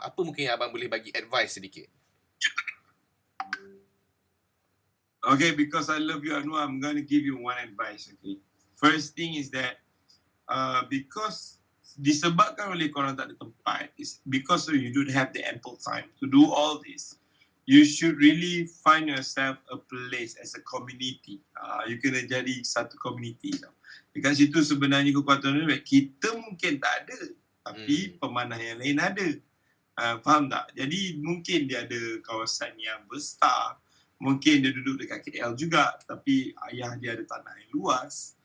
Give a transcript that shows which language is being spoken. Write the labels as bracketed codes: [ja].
[ms] Apa mungkin yang abang boleh bagi advice sedikit? [en] Okay, because I love you, Anuar, I'm going to give you one advice. Okay, first thing is that because [ms] disebabkan oleh korang tak ada tempat, [en] is because you don't have the ample time to do all this. You should really find yourself a place as a community. [ms] You kena jadi satu community tau. Dekat situ sebenarnya kekuatan kita mungkin tak ada, tapi pemanah yang lain ada. Faham tak? Jadi mungkin dia ada kawasan yang besar, mungkin dia duduk dekat KL juga, tapi ayah dia ada tanah yang luas.